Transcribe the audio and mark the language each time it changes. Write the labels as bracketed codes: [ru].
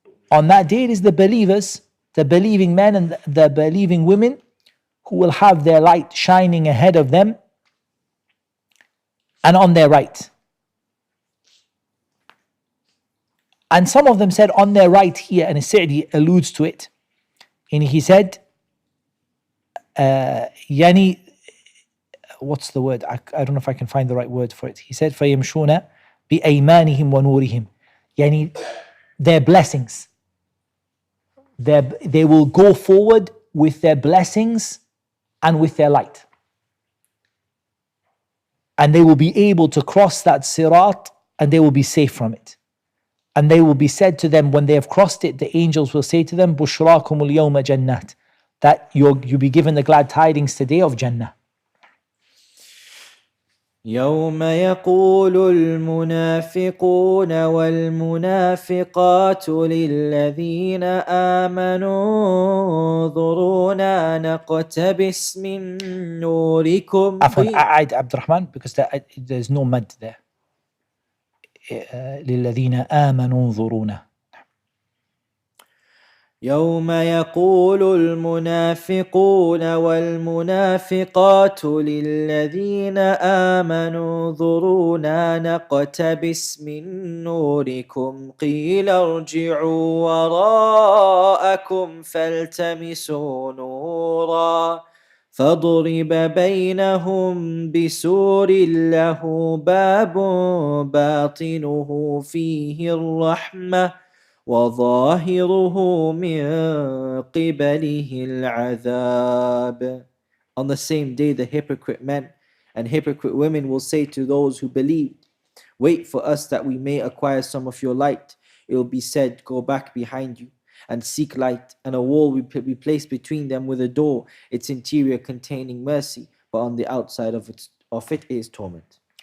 [en] On that day, it is the believers, the believing men and the believing women who will have their light shining ahead of them and on their right. And some of them said on their right here, and Sa'di alludes to it. And he said, Yani, what's the word? I don't know if I can find the right word for it. He said, [ar] فَيَمْشُونَ بِأَيْمَانِهِمْ وَنُورِهِمْ. [en] Yani, their blessings. They will go forward with their blessings and with their light. And they will be able to cross that sirat and they will be safe from it. And they will be said to them, when they have crossed it, the angels will say to them, [ar] بُشْرَاكُمُ الْيَوْمَ جَنَّاتٍ, [en] that you'll be given the glad tidings today of Jannah. [ar] يوم يقول المنافقون والمنافقات للذين آمنوا انظرونا نقتبس من نوركم. عفوا, أعد عبد الرحمن, [en] because there's no mad there. [ar] للذين آمنوا انظرونا. يوم يقول المنافقون والمنافقات للذين آمنوا انظرونا نقتبس من نوركم قيل ارجعوا وراءكم فالتمسوا نورا فضرب بينهم بسور له باب باطنه فيه الرحمة وَظَاهِرُهُ مِنْ قِبَلِهِ الْعَذَابِ. [en] On the same day, the hypocrite men and hypocrite women will say to those who believed, Wait for us that we may acquire some of your light. It will be said, go back behind you and seek light, and a wall will be placed between them with a door, its interior containing mercy, but on the outside of it is torment.